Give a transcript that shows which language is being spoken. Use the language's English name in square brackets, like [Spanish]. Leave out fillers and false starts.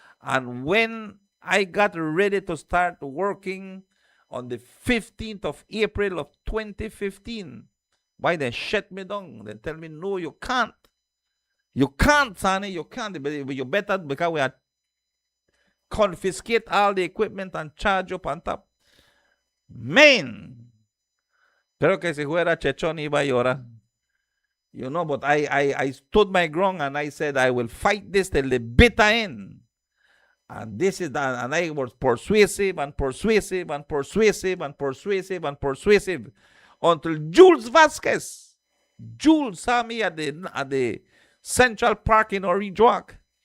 [English] And when I got ready to start working on the 15th of April of 2015, why they shut me down? They tell me, no, you can't. You can't, Sonny, you can't. You better, because we are confiscate all the equipment and charge up on top. [Spanish] Man, pero que si fuera Chechón iba a llorar. [English] You know, but I stood my ground and I said, I will fight this till the bitter end. And this is that, and I was persuasive and persuasive and persuasive and persuasive and persuasive until Jules Vasquez. Jules saw me at the Central Park in Orange Walk.